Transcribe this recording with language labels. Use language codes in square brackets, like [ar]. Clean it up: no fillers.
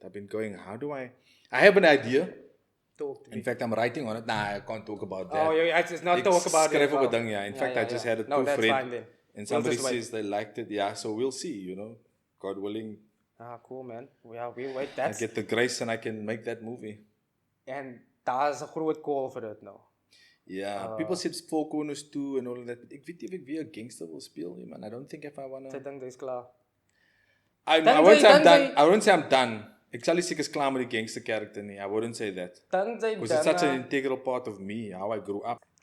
[en] I've been going, how do I have an idea. Talk to me. In fact, I'm writing on it. Nah, I can't talk about that. Oh, I just not talk about it. In fact, I just had it proofread. And somebody says they liked it. Yeah, so we'll see, you know. God willing. Cool, man. Yeah, we'll wait. I get the grace and I can make that movie. [af] And daar's 'n groot call vir dit nou. [en] Yeah, people said Four Corners 2 and all of that. [af] Ek weet nie of ek weer 'n gangster wil speel nie, man. [en] I don't think if I wanna. [af] Ek dink dis klaar. [en] I won't say I'm done. I won't say I'm done. [af] Ek sal nie seker is klaar met die gangster character nie. [en] I wouldn't say that. Because it's such an integral part of me, how I grew up.